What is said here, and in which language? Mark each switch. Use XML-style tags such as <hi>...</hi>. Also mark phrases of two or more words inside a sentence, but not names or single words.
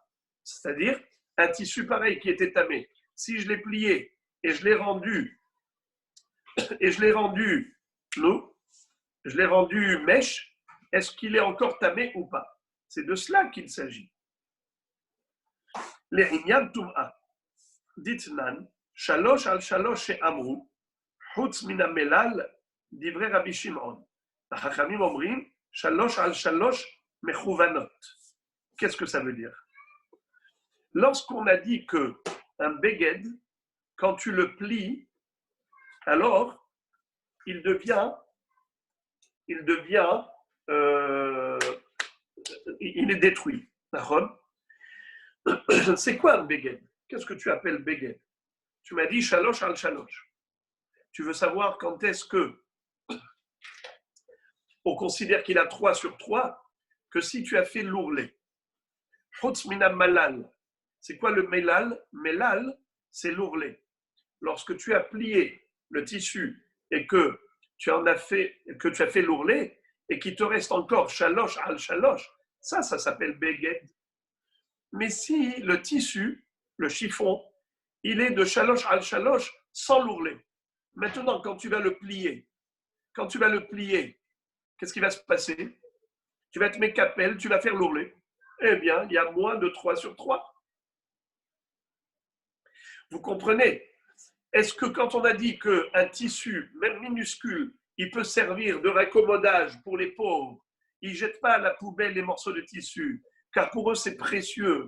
<fr>C'est-à-dire un tissu pareil qui était tamé. Si je l'ai plié et je l'ai rendu mèche, est-ce qu'il est encore tamé ou pas? C'est de cela qu'il s'agit. Les</fr> <he>ענין טומאה. דתנן שלוש על שלוש שאמרו חוץ מינה מלל דברי רבי שמעון. חכמים אומרים שלוש על שלוש מכוונות.</he> <fr>Qu'est-ce que ça veut dire? Lorsqu'on a dit que un beged, quand tu le plies, alors il est détruit. C'est quoi un beged? Qu'est-ce que tu appelles beged? Tu m'as dit</fr> <he>שלוש על שלוש.</he> <fr>Tu veux savoir quand est-ce que on considère qu'il a 3 sur 3, que si tu as fait l'ourlet.</fr> <he>חוץ מינה מלל.</he> <fr>C'est quoi le melal? Melal, c'est l'ourlet. Lorsque tu as plié le tissu et que tu as fait l'ourlet et qu'il te reste encore</fr> <he>שלוש על שלוש,</he> <fr>ça s'appelle beged. Mais si le tissu, le chiffon, il est de</fr> <he>שלוש על שלוש</he> <fr>sans l'ourlet, maintenant quand tu vas le plier, qu'est-ce qui va se passer? Tu vas te mettre capelle, tu vas faire l'ourlet. Eh bien, il y a moins de 3 sur 3. Vous comprenez? Est-ce que quand on a dit qu'un tissu, même minuscule, il peut servir de raccommodage pour les pauvres, ils ne jettent pas à la poubelle les morceaux de tissu, car pour eux c'est précieux.</fr>